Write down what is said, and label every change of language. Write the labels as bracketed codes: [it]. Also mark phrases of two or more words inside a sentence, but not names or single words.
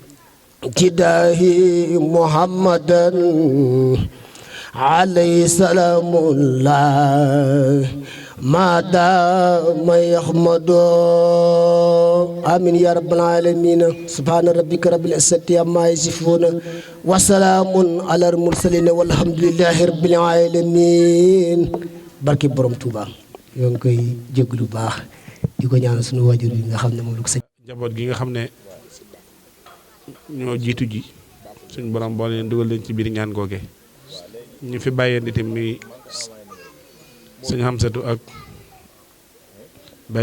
[ar] جداه محمدا عليه سلام الله ما دام يحمد آمين يا رب العالمين سبحان ربك رب العزة عما يصفون وسلام على المرسلين والحمد لله رب العالمين [wo] barke borom Touba ñoo ngi koy jégalu baax di ko ñaanal suñu waajur yi nga xam ne moom la ko sëñ njaboot gi nga xam ne ñoo jiitu ji suñ borom boole leen dugal leen ci biir ñaan googe ñu fi bàyyeen itam muy sëñ Xamsatu ak Baye